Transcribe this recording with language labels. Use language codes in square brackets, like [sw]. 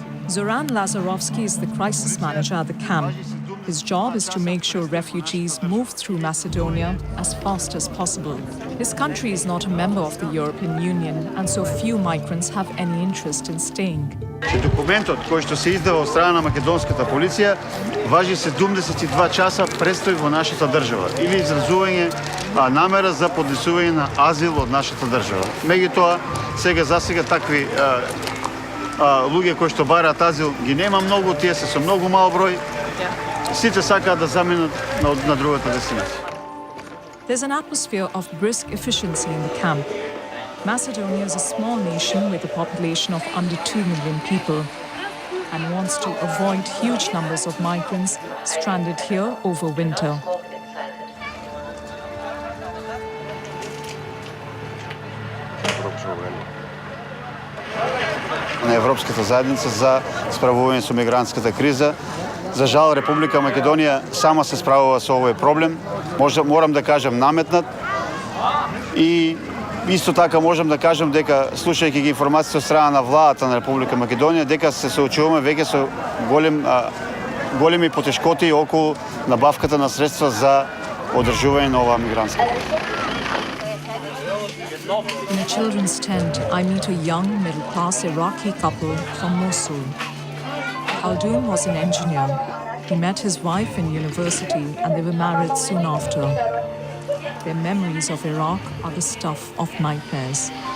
[en] Zoran Lazarovsky is the crisis manager at the camp. His job is to make sure refugees move through Macedonia as fast as possible. His country is not a member of the European Union, and so few migrants have any interest in staying. [mk] Документот кој што се издава од страна на македонската полиција важи 72 часа престој во нашата држава или изразување намера за поднесување на азил од нашата држава. Меѓутоа, засега такви луѓе кои што бараат азил ги нема многу, тие се со многу мал број. Сите сакаат да заминат на другата дестинација. [en] There's an atmosphere of brisk efficiency in the camp. Macedonia is a small nation with a population of under 2 million people and wants to avoid huge numbers of migrants stranded here over winter. [mk] На Европската заедница за справување со мигрантската криза. За жал, Република Македонија сама се справува со овој проблем. Морам да кажем наметнат. И исто така можам да кажем дека, слушајќи ги информации од страна на владата на Република Македонија, дека се соочуваме веќе со големи потешкоти околу набавката на средства за одржување на оваа мигрантска криза. [en] In a children's tent, I meet a young, middle-class Iraqi couple from Mosul. Khaldoon was an engineer. He met his wife in university and they were married soon after. Their memories of Iraq are the stuff of nightmares.